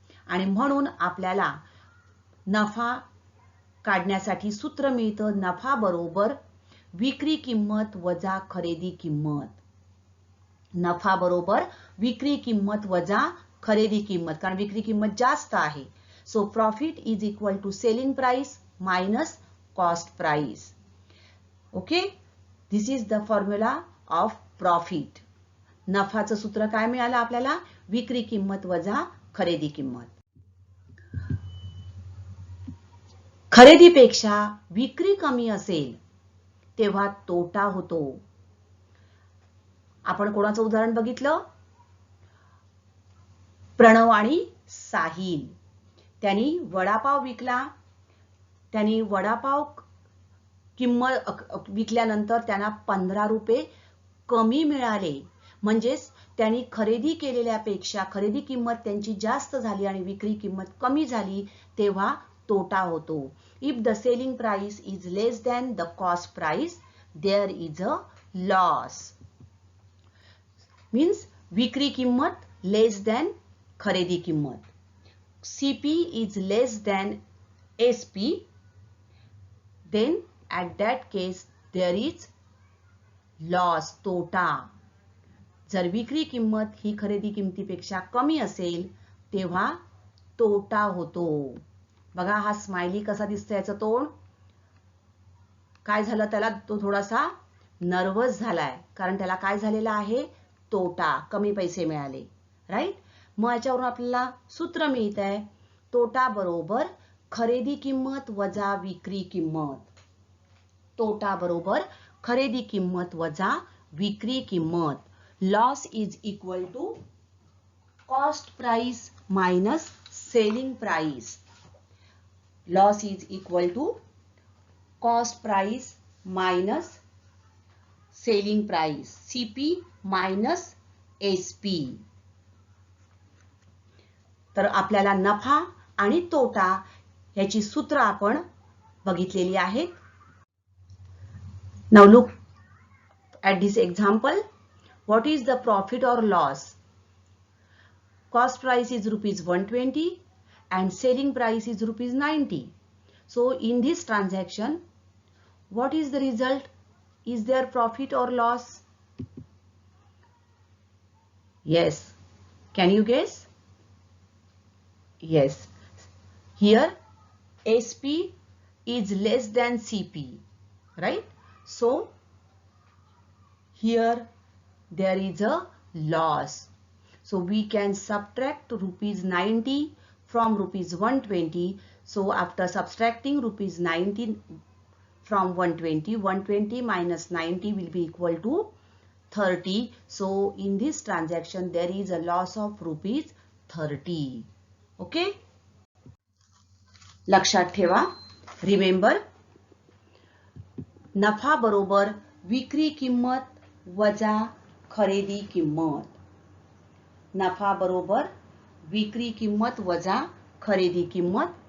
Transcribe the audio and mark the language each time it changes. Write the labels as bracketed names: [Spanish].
[Marathi] आणि म्हणून आपल्याला नफा काढण्यासाठी सूत्र मिळतं, नफा बरोबर विक्री किंमत वजा खरेदी किंमत. नफा बरोबर विक्री किंमत वजा खरेदी किंमत, कारण विक्री किंमत जास्त आहे. [English] So profit is equal to selling price minus cost price. Okay, this is the formula of profit. [Marathi] नफाचं सूत्र काय मिळालं आपल्याला, विक्री किंमत वजा खरेदी किंमत. खरेदीपेक्षा विक्री कमी असेल तेव्हा तोटा होतो. आपण कोणाचं उदाहरण बघितलं, प्रणव आणि साहिल. त्यांनी वडापाव विकला, त्यांनी वडापाव किंमत विकल्यानंतर त्यांना 15 रुपये कमी मिळाले, म्हणजेच त्यांनी खरेदी केलेल्यापेक्षा खरेदी किंमत त्यांची जास्त झाली आणि विक्री किंमत कमी झाली, तेव्हा तोटा होतो. [English] If the selling price is less than the cost price, there is a loss. [Marathi] Means विक्री किंमत [English] less than [Marathi] खरेदी किंमत. [English] CP is less than SP, then at that case there is loss, तोटा. [Marathi] जर विक्री किंमत ही खरेदी किमतीपेक्षा कमी असेल तेव्हा तोटा होतो. बघा हा स्माइली कसा दिसतो, याचं तोंड काय झालं, त्याला तो थोडासा नर्वस झालाय, कारण त्याला काय झालेला आहे, तोटा, कमी पैसे मिळाले, राईट. मग याच्यावरून आपल्याला सूत्र मिळत आहे तोटा बरोबर खरेदी किंमत वजा विक्री किंमत. तोटा बरोबर खरेदी किंमत वजा विक्री किंमत. [English] Loss is equal to cost price minus selling price. Loss is equal to cost price minus selling price. CP minus SP. [Marathi] तर आपल्याला नफा आणि तोटा याची सूत्र आपण बघितलेली आहेत. [English] Now look at this example. What is the profit or loss? Cost price is rupees 120 and selling price is rupees 90. So in this transaction, what is the result? Is there profit or loss? Yes. Can you guess? Yes. Here SP is less than CP, right? So here there is a loss. So we can subtract rupees 90 from rupees 120. So after subtracting rupees 90 from 120, 120 minus 90 will be equal to 30. So in this transaction there is a loss of rupees 30. [Marathi] Okay? लक्षात ठेवा. Remember, नफा बरोबर विक्री किंमत वजा खरेदी किंमत. नफा बरोबर विक्री किंमत वजा खरेदी किंमत.